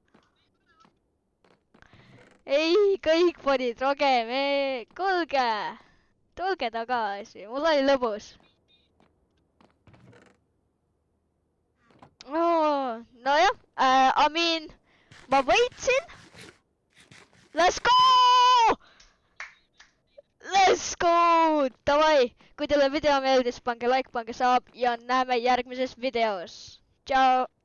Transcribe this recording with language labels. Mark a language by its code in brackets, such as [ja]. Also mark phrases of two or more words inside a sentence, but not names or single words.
[et] Ei, kõik panid rogem, kuulge! Tulge tagasi, mul oli lõbus. Nojah, ma võitsin. [en] Let's go! Let's go! [et] Davai, kui teile video meeldis, pange like, pange saab ja näeme järgmises videos. Tšau!